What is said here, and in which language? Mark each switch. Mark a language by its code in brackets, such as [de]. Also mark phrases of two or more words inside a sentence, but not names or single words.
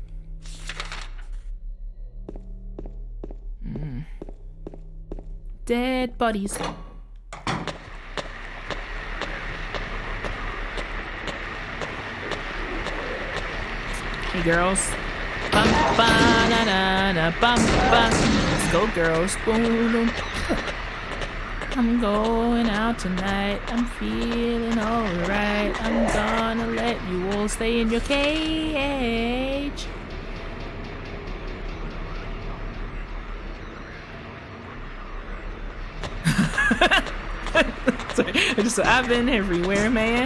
[en] Dead bodies. Hey girls. Bum ba na na na bum ba. Let's go girls. Boom boom. I'm going out tonight, I'm feeling alright. I'm gonna let you all stay in your cage. Sorry, I've been everywhere, man.